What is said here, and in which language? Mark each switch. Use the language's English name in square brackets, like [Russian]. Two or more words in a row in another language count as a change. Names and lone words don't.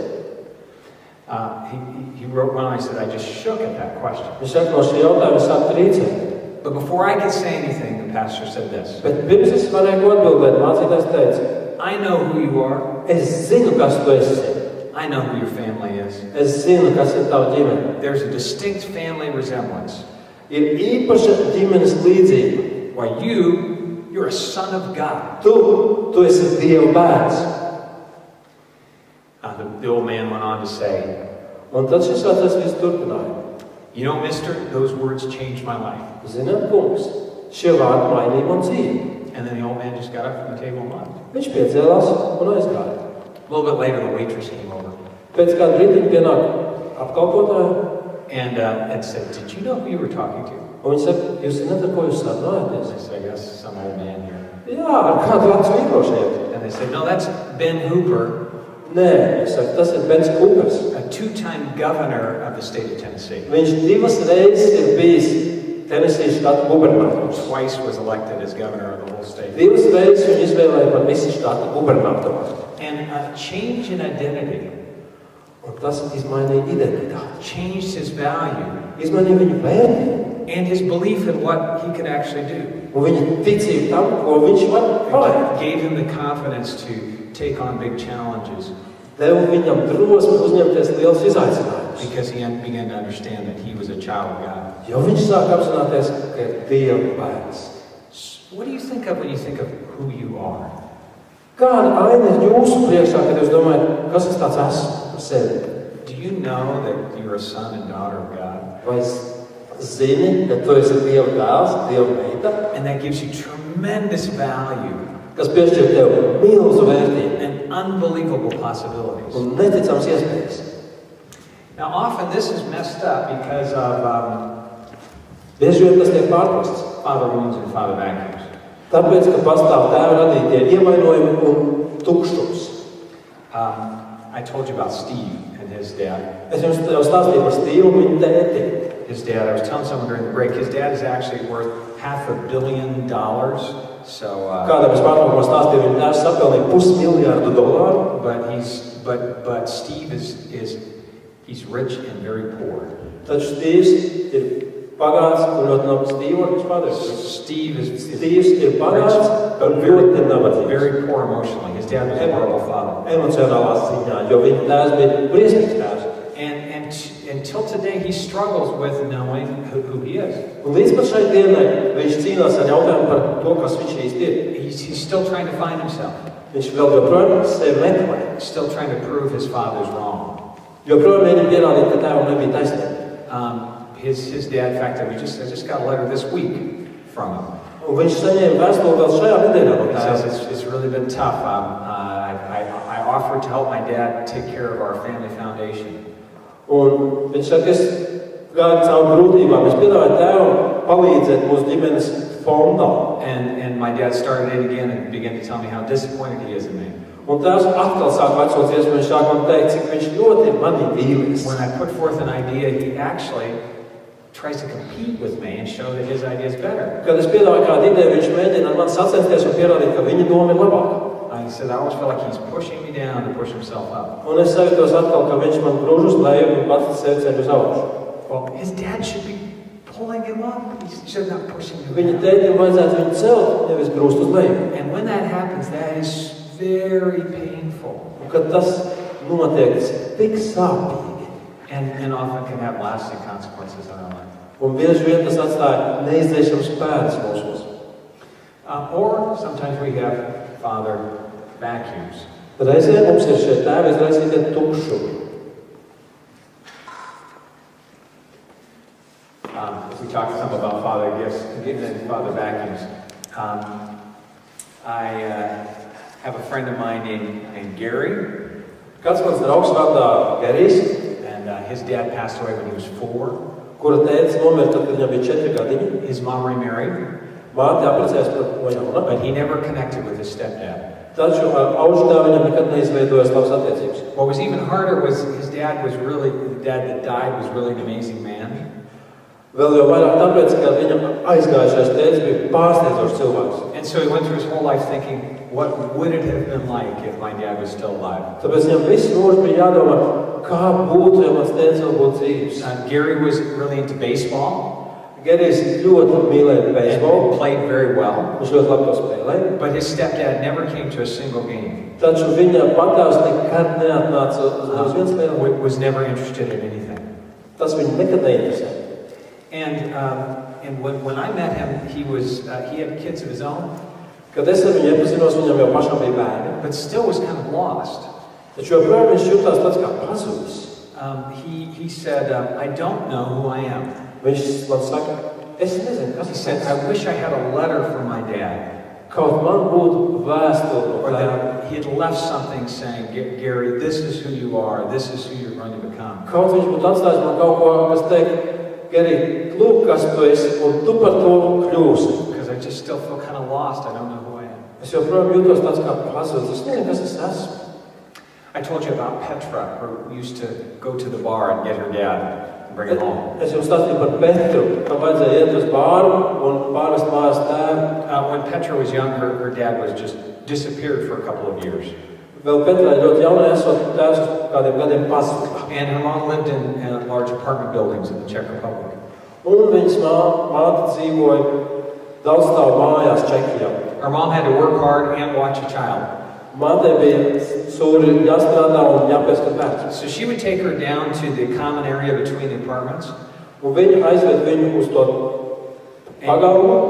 [English] He wrote one, I said, I just shook at that question. [Latvian] Viņš saka, no šī jautājuma es sāku trīcēt. [English] But before I could say anything, the pastor said this. [Latvian] Bet pirms es varēju atbildēt, mācītājs teica, [English] I know who you are. [Latvian] es zinu, kas tu esi. [English] I know who your family is. [Latvian] Es zinu, kas ir tava ģimene. [English] There's a distinct family resemblance. [Latvian] Ir īpaša ģimenes līdzība. [English] Why you're a son of God. [Latvian] Tu esi Dieva bērns. [English] The old man went on to say, [Latvian] Un tad šis vecais viss turpināja. [English] you know, mister, those words changed my life. [Latvian] Zināt, kungs, šie vārdi mainīja man dzīvi. [English] And then the old man just got up from the table and left. [Latvian] Viņš piecēlās un aizgāja. [English] A little bit later, the waitress came over [Latvian] Pēc kāda brīdiņa pienāk apkalpotāja, [English] and said, did you know who you were talking to? [Latvian] un viņš saka, jūs zināt, ar ko jūs sarunājaties? [English] I said, I guess some old man here. [Latvian] Jā, ar kādu vecu vīro šeit. [English] And they said, no, that's Ben Hooper, [Latvian] Nē, es saku, tas ir Bens Kūpers. [English] a two-time governor of the state of Tennessee. [Latvian] Viņš divas reizes ir bijis Tenesijas štata gubernators. [English] Twice was elected as governor of the whole state. [Latvian] Divas reizes viņu izvēlēja par visu štata gubernatoru. [English] And a change in identity [Latvian] Un tas izmainīja identitāti. [English] changed his value [Latvian] Izmainīja viņu vērtību. [English] and his belief in what he could actually do. [Latvian] Un viņa ticība tam, ko viņš var paveikt. [English] It gave him the confidence to take on big challenges [Latvian] Deva viņam drosmi uzņemties liels izaicinājums. [English] because he began to understand that he was a child of God. [Latvian] Jo viņš sāk apzināties, ka ir Dieva bērns. [English] What do you think of when you think of who you are? [Latvian] Kāda aina ir jūsu priekšā, kad jūs domājat, kas es tāds esmu par sevi? [English] Do you know that you're a son and daughter of God? [Latvian] Vai zini, ka tu esi Dieva dēls, Dieva meita, [English] And that gives you tremendous value [Latvian] kas piešķir tev milzu vērtību [English] and unbelievable possibilities. [Latvian] un neticams iespējas. [English] Now, often this is messed up because of [Latvian] Bieži vien tas tiek pārprasts. [English] father wounds and father vacuums. [Latvian] Tāpēc, ka pastāv tēva radītie ievainojumi un tukšums. [English] I told you about Steve and his dad. [Latvian] Es jums jau stāstīju par Stīvu un viņa tēti. [English] His dad, I was telling someone during the break, his dad is actually worth $500 million. So, [Latvian] Kādam es pārtraukumā stāstīju, viņa tēvs sapelnīja $500 million. [English] but Steve he's rich and very poor. [Latvian] Taču Stīvs ir pagāts un ļoti nabadzīgs. Stīvs padars. Stīvs ir pagāts un ļoti nabadzīgs. [English] Very poor emotionally. His dad was a horrible father. [Latvian] Emocionālā ziņā, jo viņa tēvs bija briesmīgs tēvs. [English] And until today, he struggles with knowing who he is. [Latvian] Un līdz pat šai dienai viņš cīnās ar jautājumu par to, kas viņš īsti ir. [English] He's still trying to find himself. [Latvian] Viņš vēl joprojām sevi meklē. [English] Still trying to prove his father's wrong. [Latvian] Joprojām mēģina pierādīt, ka tēvam nebija taisnība. [English] His dad, in fact, I just got a letter this week from him. [Latvian] Un viņš saņēma vēstuli vēl šajā nedēļā no [English] He [Latvian] tēva. [English] says it's really been tough. I offered to help my dad take care of our family foundation. [Latvian] Un viņš saka, es gāju caur grūtībām. Es piedāvāju tēvam palīdzēt mūsu ģimenes fondā. [English] And my dad started it again and began to tell me how disappointed he is in me. [Latvian] Un tēvs atkal sāk vecoties, un viņš sāk man teikt, cik viņš ļoti manī vīlies. [English] When I put forth an idea, he actually tries to compete with me and show that his idea is better. [Latvian] Kad es piedāvāju kādu ideju, viņš mēģina ar mani sacensties un pierādīt, ka viņa doma ir labāka. [English] I said, I always feel like he's pushing me down to push himself up. [Latvian] Un es sajūtos atkal, ka viņš man grūž uz leju un pats sevi ceļ uz augšu. [English] Well, his dad should be pulling him up. He should not pushing him [Latvian] Viņa [English] down. [Latvian] tētim vajadzētu viņu celt, nevis grūst uz leju. [English] And when that happens, that is very painful. [Latvian] Un kad tas notiek, tas ir tik sāpīgi. [English] and often can have lasting consequences in our life. [Latvian] Un bieži vien tas atstāja neizdzēšams pēdas mūsos. [English] Or sometimes we have father vacuums. [Latvian] Reizē mums ir šie tēvi izraisītie tukšumi. [English] If we talk some about father gifts and father vacuums, I have a friend of mine named Gary. [Latvian] Kāds mans draugs vārdā Gerijs, [English] and his dad passed away when he was 4. [Latvian] kura tētis nomira tad, kad viņam bija 4 gadiņi. [English] His mom remarried, [Latvian] Māte apprecējās par ko jauna, [English] but he never connected with his stepdad. [Latvian] taču ar auģtēvu viņam nekad neizveidojas labas attiecības. [English] What was even harder was his dad was really, the dad that died was really an amazing man. [Latvian] Vēl jau vairāk tāpēc, ka viņam aizgājušais tētis bija pārsteidzošs cilvēks. [English] And so he went through his whole life thinking, what would it have been like if my dad was still alive? [Latvian] Tāpēc viņam visu mūžu bija jādomā, kā būtu, ja mans tētis vēl būtu dzīves. [English] Gary was really into baseball. [Latvian] Gerijs ļoti mīlēja beisbolu. [English] And played very well. [Latvian] Viņš ļoti labi to spēlēja. [English] But his stepdad never came to a single game. [Latvian] Taču viņa patēvs nekad neatnāca uz viens spēli. [English] Was never interested in anything. [Latvian] Tas viņu nekad neinteresēja. [English] And when I met him, he had kids of his own. [Latvian] Kad es ar viņu iepazinos, viņam jau pašam bija bērni. [English] But still was kind of lost. [Latvian] Taču joprojām viņš jutās tāds kā pazudis. [English] He said, I don't know who I am. [Latvian] Viņš man saka, es nezinu, kas [English] He said, I wish I had a letter from my dad. [Latvian] Kaut man būtu vēstule. [English] Or that he had left something saying, Gary, this is who you are, this is who you're going to become. [Latvian] Kaut viņš būtu atstājis man kaut ko, kas teikt, Gary, lūk, kas tu esi, un tu par to kļūsi. [English] Because I just still feel kind of lost. I don't know who I am. [Latvian] Es joprojām jūtos tāds kā pazudis. Es nezinu, kas es esmu. [English] I told you about Petra, who used to go to the bar and get her dad and bring him home. [Latvian] Es jums stāstīju par Petru, kam vajadzēja iet uz bāru un pārvest mājās tēvu. [English] When Petra was young, her dad was just disappeared for a couple of years. [Latvian] Vēl Petrai ļoti jaunai esot tēvs uz kādiem gadiem pazuda. [English] And her mom lived in large apartment buildings in the Czech Republic. [Latvian] Un viņas māte dzīvoja daudzstāvu mājās Čehijā. [English] Her mom had to work hard and watch a child. [Latvian] Mātei bija sūri jāstrādā un jāpieskat bērns. [English] So she would take her down to the common area between the apartments. [Latvian] Un viņa aizved viņu uz to pagalmu.